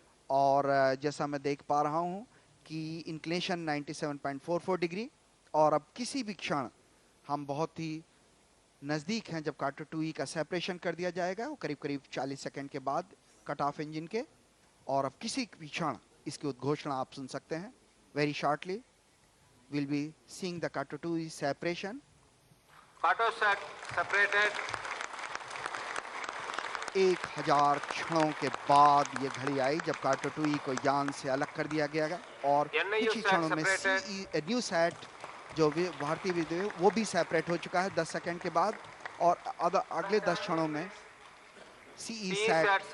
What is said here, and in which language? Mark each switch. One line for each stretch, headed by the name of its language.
Hindi: और जैसा मैं देख पा रहा हूँ कि इंक्लेशन 97.44 डिग्री, और अब किसी भी क्षण हम बहुत ही नज़दीक हैं जब कार्टर 2E का सेपरेशन कर दिया जाएगा, वो करीब करीब 40 सेकंड के बाद कट ऑफ इंजन के, और अब किसी भी क्षण इसकी उद्घोषणा आप सुन सकते हैं.
English: Very shortly we'll be seeing the Carter 2E separation. Cartosat separated.
Hindi: 1000 क्षणों के बाद ये घड़ी आई जब कार्टर 2E को यान से अलग कर दिया गया, और कुछ ही क्षणों में न्यू सैट जो भी भारतीय विद्युत वो भी सेपरेट हो चुका है 10 सेकंड के बाद, और अगले 10 क्षणों में CE सैट